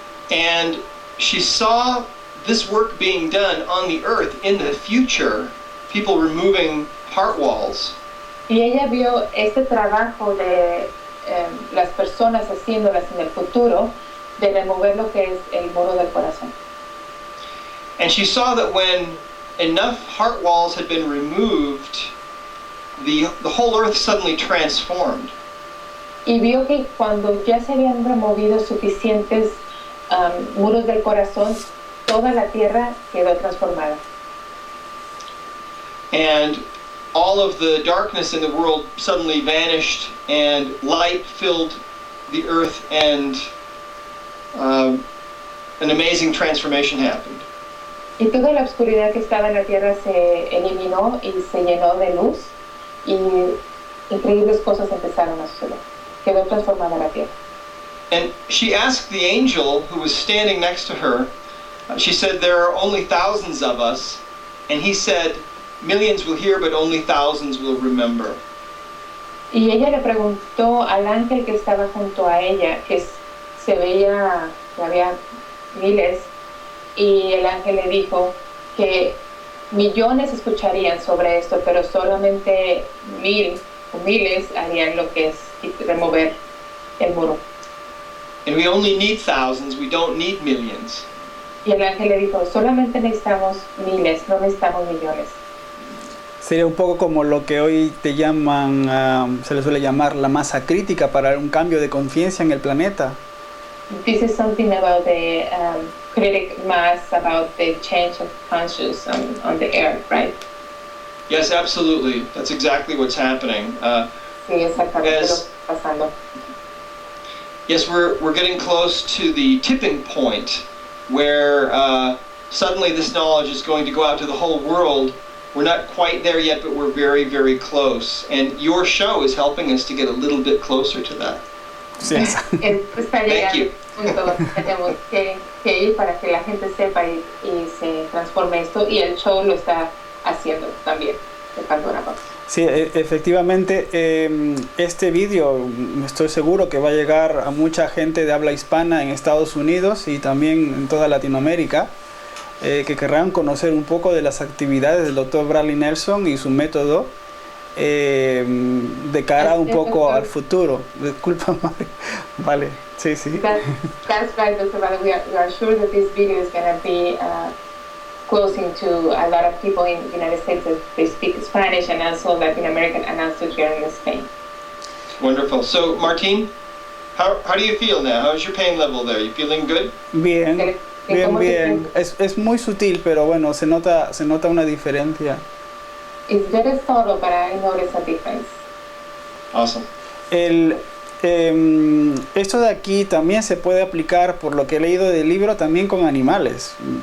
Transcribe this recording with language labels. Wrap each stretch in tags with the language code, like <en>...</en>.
<en>and she saw this work being done on the earth in the future, people removing heart walls.</en> <es>Y ella vio este trabajo de las personas haciéndolas en el futuro, de remover lo que es el muro del corazón.</es> <en>And she saw that when enough heart walls had been removed, the whole earth suddenly transformed.</en> <es>Y vio que cuando ya se habían removido suficientes muros del corazón, toda la tierra quedó transformada.</es> <en>And all of the darkness in the world suddenly vanished, and light filled the earth, and an amazing transformation happened.</en> <es>Y toda la oscuridad que estaba en la tierra se eliminó y se llenó de luz, y increíbles cosas empezaron a suceder. Quedó transformada la tierra.</es> <en>And she asked the angel who was standing next to her, she said, "There are only thousands of us." And he said, "Millions will hear, but only thousands will remember."</en> <es>Y ella le preguntó al ángel que estaba junto a ella, que se veía que había miles, y el ángel le dijo que millones escucharían sobre esto, pero solamente 1000 o miles harían lo que es remover el muro.</es> <en>And we only need thousands, we don't need millions.</en> <es>Y el ángel le dijo, solamente necesitamos miles, no necesitamos millones. Sería un poco como lo que hoy te llaman, se le suele llamar la masa crítica para un cambio de conciencia en el planeta.</es> <en>This is something about the critic mass, about the change of conscious on the earth, right? Yes, absolutely. That's exactly what's happening.</en> <es>Sí, exactamente lo que</es> <en>Yes.</en> <es>está pasando.</es> <en>Yes, we're getting close to the tipping point where suddenly this knowledge is going to go out to the whole world. We're not quite there yet, but we're very, very close. And your show is helping us to get a little bit closer to that.</en> <es>Sí, Está llegando el punto donde tenemos que ir para que la gente sepa y se transforme esto, y el show lo está haciendo también de Pandora Box. sí, efectivamente, este vídeo estoy seguro que va a llegar a mucha gente de habla hispana en Estados Unidos y también en toda Latinoamérica, que querrán conocer un poco de las actividades del Dr. Bradley Nelson y su método de cara un poco al futuro. Disculpa, Mario. Vale, sí, sí.</es> <en>That's right, Dr. Bradley. We are sure that this video is going to be closing to a lot of people in the United States that they speak Spanish, and also Latin American, and also here in Spain. Wonderful. So, Martín, how do you feel now? How's your pain level there? You feeling good?</en> <es>Bien, bien, ¿Cómo te bien. Es muy sutil, pero bueno, se nota una diferencia.</es> <en>It's very subtle, but I notice a difference. Awesome.</en> <es>Esto de aquí también se puede aplicar, por lo que he leído del libro, también con animales.</es>